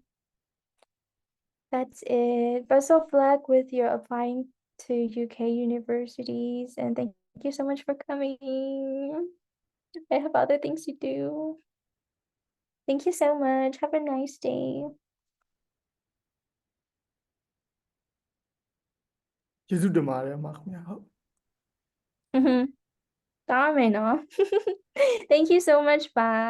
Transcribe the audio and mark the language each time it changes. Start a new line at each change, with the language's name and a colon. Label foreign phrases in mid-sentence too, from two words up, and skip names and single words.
English: That's it. Best of luck with your applying to UK universities, and thank you so much for coming. I have other things to do. Thank you so much. Have a nice day.
Burmese: ကျေးဇူးတင်ပါတယ်အမခင်ဗျာဟုတ်
English: Tama, no? Thank you so much. Bye.